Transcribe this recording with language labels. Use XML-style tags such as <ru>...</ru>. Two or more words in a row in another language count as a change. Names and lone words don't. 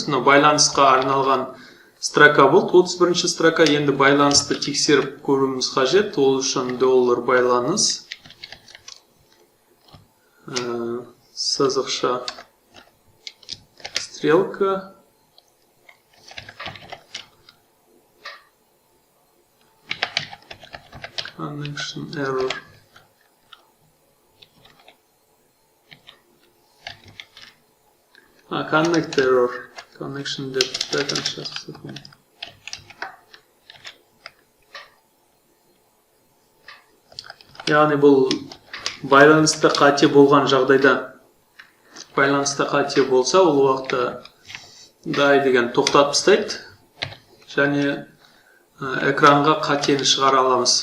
<kk>Байланысқа арналған строка болды, 31-ші строка. Енді байланысты тексеріп көруіміз қажет. Ол үшін доллар байланыс, сызықша стрелка,</kk> <en>connection error. Connect error, connection</en> <kk>деп жазып. Яғни бұл байланыста қате болған жағдайда, байланыста қате болса, ол уақытта дай деген тоқтатып тастайды, және экранға қатені шығара аламыз.</kk>